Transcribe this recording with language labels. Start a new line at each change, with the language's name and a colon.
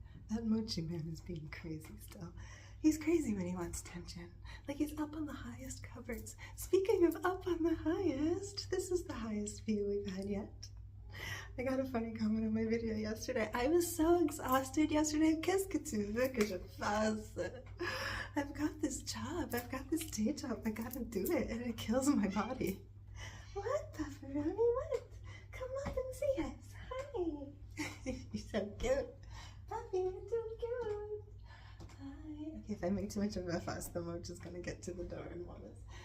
English: That Mochi man is being crazy still. He's crazy when he wants attention. Like he's up on the highest cupboards. Speaking of up on the highest, this is the highest view we've had yet. I got a funny comment on my video yesterday. I was so exhausted yesterday.
French: Qu'est-ce que tu veux que je fasse?
English: I've got this job. I've got this day job. I gotta do it, and it kills my body. What, Bufferoni? What? Come up and see us. Hi. You're so cute. Puppy, you're so cute. Hi. Okay, if I make too much of a fuss, the Moch is gonna get to the door and want us.